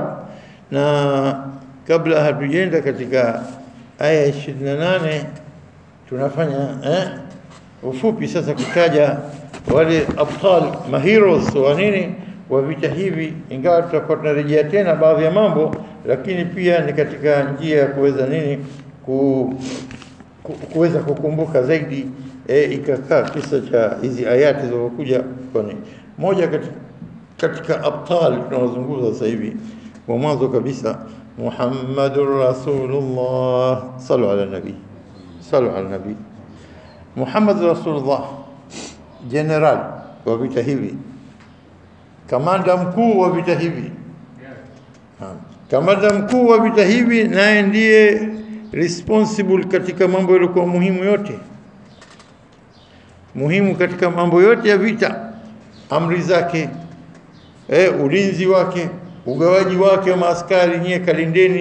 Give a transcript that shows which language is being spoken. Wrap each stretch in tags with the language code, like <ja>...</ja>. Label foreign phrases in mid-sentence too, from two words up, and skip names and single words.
<sw>vya Ahzab, na kabla hatujenda katika aya 28 tunafanya ufupi sasa kutaja wale abtal maheroes wa nini wa vita hivi, ingawa tutakuwa tunarejea tena baadhi ya mambo, lakini pia ni katika njia ya kuweza nini kuweza kukumbuka zaidi ikakaa kisa cha hizi ayati zilizokuja. Kwani moja katika abtal tunazungumza sasa hivi wa mwanzo kabisa,</sw> <ar>محمد رسول الله، صلوا على النبي، صلوا على النبي. محمد رسول الله,</ar> <sw>general wa vita hivi, kamanda mkuu wa vita hivi, kamanda mkuu wa vita hivi, naye ndiye responsible katika mambo yaliokuwa muhimu yote, muhimu katika mambo yote ya vita, amri zake, ulinzi wake, ugawaji wake wa maaskari, nyie kalindeni,</sw>